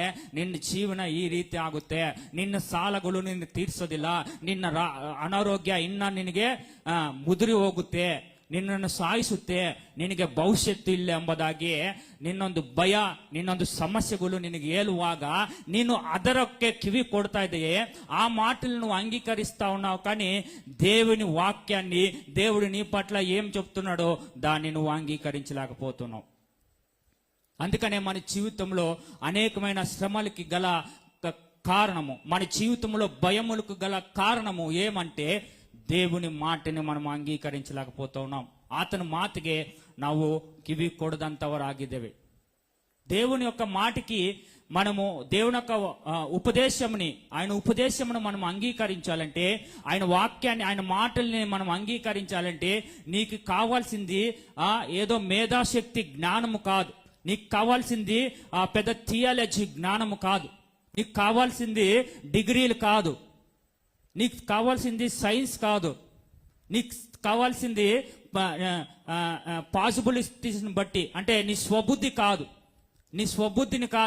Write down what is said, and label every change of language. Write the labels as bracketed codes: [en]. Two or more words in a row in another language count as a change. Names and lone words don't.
[kn] ನಿನ್ನ ಜೀವನ ಈ ರೀತಿ ಆಗುತ್ತೆ, ನಿನ್ನ ಸಾಲಗಳು ನಿನ್ನ ತೀರ್ಸೋದಿಲ್ಲ, ನಿನ್ನ ಅನಾರೋಗ್ಯ ಇನ್ನ ನಿನಗೆ ಮುದುರಿ ಹೋಗುತ್ತೆ, ನಿನ್ನನ್ನು ಸಾಯಿಸುತ್ತೆ, ನಿನಗೆ ಭವಿಷ್ಯತ್ತು ಇಲ್ಲ ಎಂಬುದಾಗಿ ನಿನ್ನೊಂದು ಭಯ, ನಿನ್ನೊಂದು ಸಮಸ್ಯೆಗಳು ನಿನಗೆ ಹೇಳುವಾಗ ನೀನು ಅದರಕ್ಕೆ ಕಿವಿ ಕೊಡ್ತಾ ಇದೆಯೇ, [te] ఆ మాటలు నువ్వు అంగీకరిస్తా ఉన్నావు. కానీ దేవుని వాక్యాన్ని, దేవుడు నీ పట్ల ఏం చెప్తున్నాడో దాన్ని నువ్వు అంగీకరించలేకపోతున్నావు. అందుకనే మన జీవితంలో అనేకమైన శ్రమలకి గల కారణము, మన జీవితంలో భయములకు గల కారణము ఏమంటే దేవుని మాటని మనం ಅಂಗೀಕరించలేకపోతా ఉన్నాం. [kn] ಆತನ ಮಾತಿಗೆ ನಾವು ಕಿವಿ ಕೊಡದಂತವರಾಗಿದ್ದೇವೆ. [te] దేవుని యొక్క మాటకి మనము దేవుని యొక్క ఉపదేశంని, ఆయన ఉపదేశమును మనం అంగీకరించాలంటే, ఆయన వాక్యాన్ని, ఆయన మాటల్ని మనం అంగీకరించాలంటే నీకు కావాల్సింది ఏదో మేధాశక్తి జ్ఞానము కాదు, నీకు కావాల్సింది పెద్ద థియాలజీ జ్ఞానము కాదు, నీకు కావాల్సింది డిగ్రీలు కాదు, నీకు కావాల్సింది సైన్స్ కాదు, నీకు కావాల్సింది పాసిబిలిటీస్ని బట్టి, అంటే నీ స్వబుద్ధి కాదు, నీ స్వబుద్ధిని కాదు.